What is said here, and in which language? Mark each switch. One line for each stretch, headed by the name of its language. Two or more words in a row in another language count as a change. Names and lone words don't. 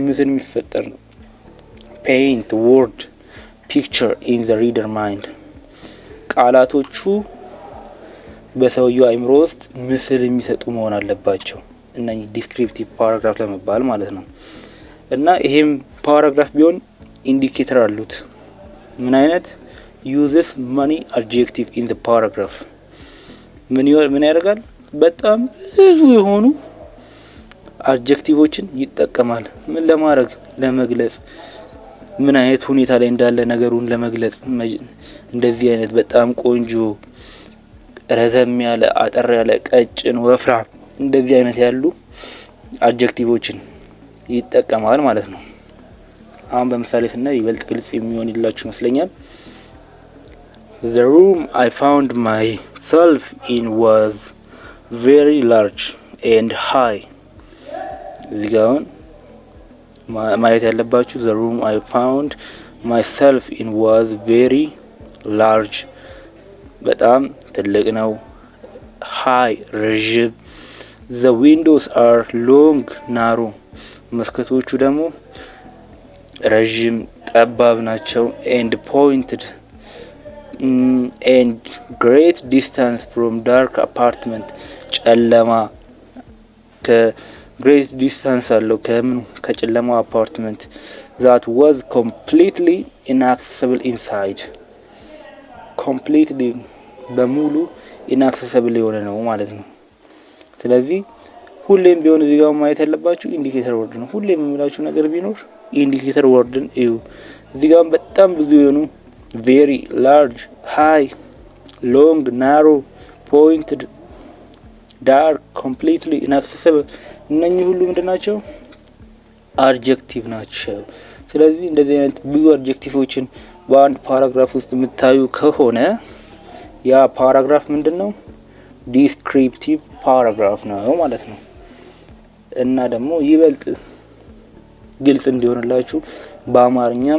Amharic: ምስል የሚፈጠር ነው።
English: paint word picture in the reader mind
Amharic: ቃላቶቹ በሰውየው አይምሮ ውስጥ ምስል የሚሰጡ መሆን አለባቸው እነኚህ
English: descriptive paragraph
Amharic: ለመባል ማለት ነው። እና ይሄም ፓራግራፍ ቢሆን ኢንዲኬተር አሉት። ምን አይነት
English: uses many adjective in the paragraph
Amharic: ምን ያደርጋል? በጣም ብዙ የሆኑ አድጀክቲቮችን ይጠቀማል። ምን ለማድረግ? ለመግለጽ ምን አይነት ሁኔታ ላይ እንዳለ ነገሩን ለመግለጽ። እንደዚህ አይነት በጣም ቆንጆ፣ ረዘም ያለ፣ አጠር ያለ፣ ቀጭን፣ ወፍራም እንደዚህ አይነት ያሉ አድጀክቲቮችን ይጠቀማል ማለት ነው። አሁን በምሳሌ ስናይ ይበልጥ ግልጽ የሚሆንላችሁ
English: ይመስለኛል። The room I found myself in was very large and high
Amharic: እዚህ ጋር ማየት ያለባችሁ
English: the room I found myself in was very large
Amharic: በጣም ትልቅ ነው።
English: high ረዥም። the windows are long narrow
Amharic: መስኮቶቹ ደግሞ ረዥም ጠባብ ናቸው።
English: and pointed and great distance from dark apartment ጨለማ great distance
Amharic: አለው ከምን ከጨለማ አፓርትመንት
English: that was completely inaccessible inside completely
Amharic: በሙሉ inaccessible የሆነ ነው ማለት ነው። ስለዚህ ሁሌም ቢሆን እዚህ ጋር ማየት ያለባችሁ
English: indicator word
Amharic: ነው። ሁሌም የምላችሁ ነገር ቢኖር
English: indicator word
Amharic: እዩ። እዚህ ጋር በጣም ብዙ የሆኑ
English: very large high long narrow pointed dark completely inaccessible
Amharic: እነኚህ ሁሉ ምንድናቸው? አድጀክቲቭ ናቸው። ስለዚህ እንደዚህ አይነት ብዙ አድጀክቲቮችን በአንድ ፓራግራፍ ውስጥ የምታዩ ከሆነ ያ ፓራግራፍ ምንድነው?
English: descriptive paragraph
Amharic: ነው ማለት ነው። እና ደግሞ ይበልጥ ግልጽ እንዲሆንላችሁ በአማርኛም